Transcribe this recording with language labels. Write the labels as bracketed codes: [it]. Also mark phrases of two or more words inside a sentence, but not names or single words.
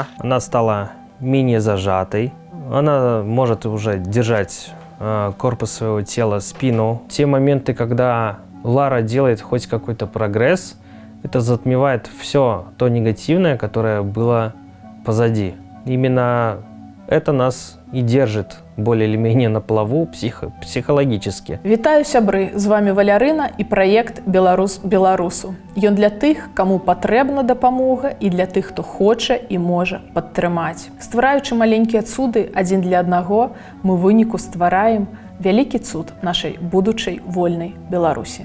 [ru] Она стала менее зажатой. Она может уже держать корпус своего тела, спину. Те моменты, когда Лара делает хоть какой-то прогресс, это затмевает все то негативное, которое было позади. Именно это нас и держит более или менее на плаву психологически. [be] Вітаю, сябры! З вами Валярына і праект «Беларус беларусу». Ён для тых, каму патрэбна дапамога і для тых, хто хоча і можа падтрымаць. Ствараючы маленькія цуды адзін для аднаго, мы ў выніку ствараем вялікі цуд нашай будучай вольнай Беларусі.